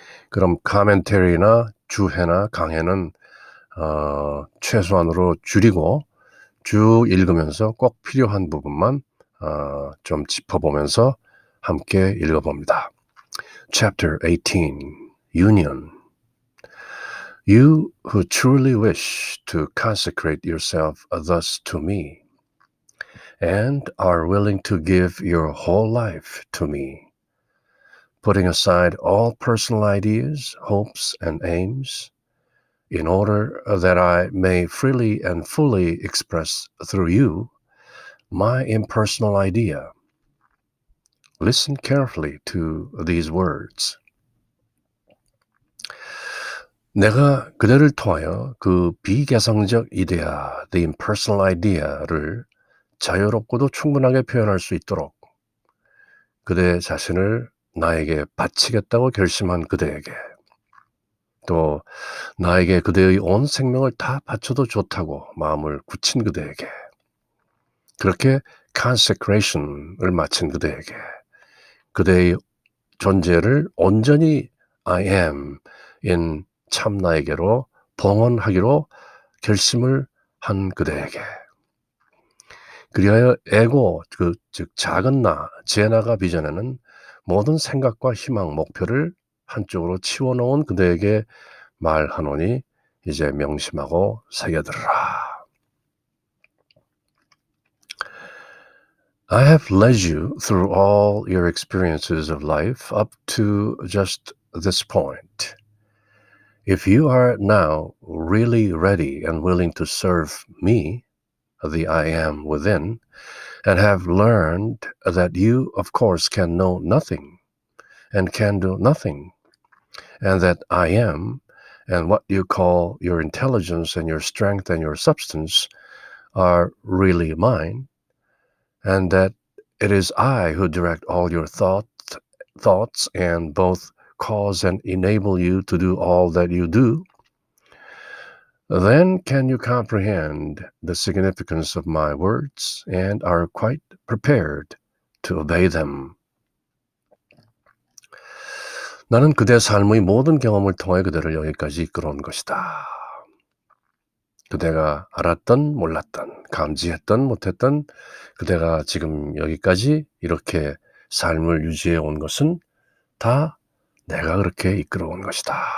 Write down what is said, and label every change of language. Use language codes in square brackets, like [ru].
[ko] 그럼 카멘터리나 주해나 강해는 최소한으로 줄이고 쭉 읽으면서 꼭 필요한 부분만 좀 짚어보면서 함께 읽어봅니다. [en] Chapter 18, Union. You who truly wish to consecrate yourself thus to me, and are willing to give your whole life to me, putting aside all personal ideas, hopes, and aims, in order that I may freely and fully express through you my impersonal idea. Listen carefully to these words. [ko] 내가 그대를 통하여 그 비개성적 이데아, [en] the impersonal idea [ko] 를 자유롭고도 충분하게 표현할 수 있도록 그대 자신을 나에게 바치겠다고 결심한 그대에게, 또 나에게 그대의 온 생명을 다 바쳐도 좋다고 마음을 굳힌 그대에게, 그렇게 consecration을 마친 그대에게, 그대의 존재를 온전히 I am in 참 나에게로 봉헌하기로 결심을 한 그대에게 그리하여 에고 즉 작은 나, 제 나가 빚어내는 모든 생각과 희망, 목표를 한쪽으로 치워놓은 그대에게 말하노니 이제 명심하고 새겨들으라. [en] I have led you through all your experiences of life up to just this point. If you are now really ready and willing to serve me, the I am within, and have learned that you, of course, can know nothing and can do nothing, and that I am, and what you call your intelligence and your strength and your substance are really mine, and that it is I who direct all your thoughts and both cause and enable you to do all that you do, then can you comprehend the significance of my words and are quite prepared to obey them. [ko] 나는 그대 삶의 모든 경험을 통해 그대를 여기까지 이끌어온 것이다. 그대가 알았던 몰랐던 감지했던 못했던 그대가 지금 여기까지 이렇게 삶을 유지해 온 것은 다 내가 그렇게 이끌어온 것이다.